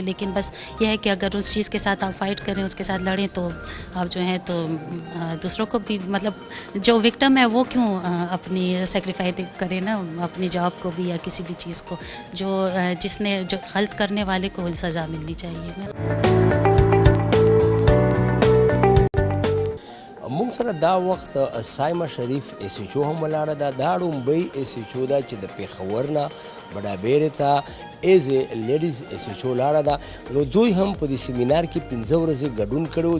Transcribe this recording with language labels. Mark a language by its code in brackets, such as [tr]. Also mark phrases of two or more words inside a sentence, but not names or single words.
[ur] لیکن بس یہ ہے کہ اگر اس چیز کے ساتھ آپ فائٹ کریں، اس کے ساتھ لڑیں، تو آپ جو ہیں تو دوسروں کو بھی، مطلب جو وکٹم ہے وہ کیوں اپنی سیکریفائی کرے نا اپنی جاب کو بھی یا کسی بھی چیز کو. جس نے جو غلط کرنے والے کو سزا ملنی چاہیے نا. [ps] مونږ سره دا وخت سایمه شریف ایس ایچ او هم ولاړه ده. دا ړومبۍ ایس ایچ او ده چې د پېښور نه بډابیرې ته [en] as a ladies SHO [ps] لاړه ده. نو دوی هم په دې سیمینار کې 15 ورځې ګډون کړی.